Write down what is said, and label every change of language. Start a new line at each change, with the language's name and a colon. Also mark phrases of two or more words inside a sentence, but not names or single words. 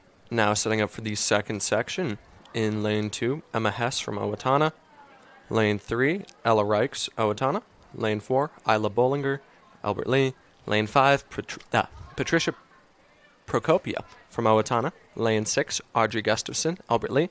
English: Now setting up for the second section. In lane 2, Emma Hess from Owatonna. Lane 3, Ella Reichs, Owatonna. Lane 4, Isla Bollinger, Albert Lee. Lane 5, Patricia Procopia from Owatonna. Lane 6, Audrey Gustafson, Albert Lee.